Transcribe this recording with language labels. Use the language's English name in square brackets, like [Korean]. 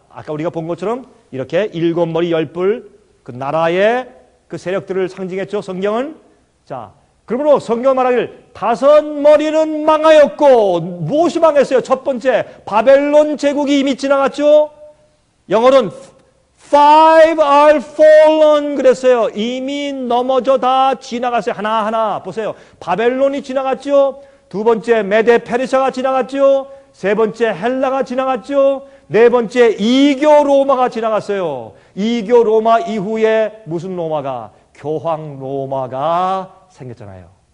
[Korean] 아까 우리가 본 것처럼 이렇게 7머리 10뿔 그 나라의 그 세력들을 상징했죠. 성경은. 자, 그러므로 성경 말하기를 5머리는 망하였고 무엇이 망했어요? 첫 번째 바벨론 제국이 이미 지나갔죠. 영어로는 [English] Five are fallen [Korean] 그랬어요. 이미 넘어져 다 지나갔어요. 하나하나 보세요. 바벨론이 지나갔죠. 두 번째 메데 페르시아가 지나갔죠. 세 번째 헬라가 지나갔죠. 네 번째 이교 로마가 지나갔어요. 이교 로마 이후에 무슨 로마가? 교황 로마가 생겼잖아요.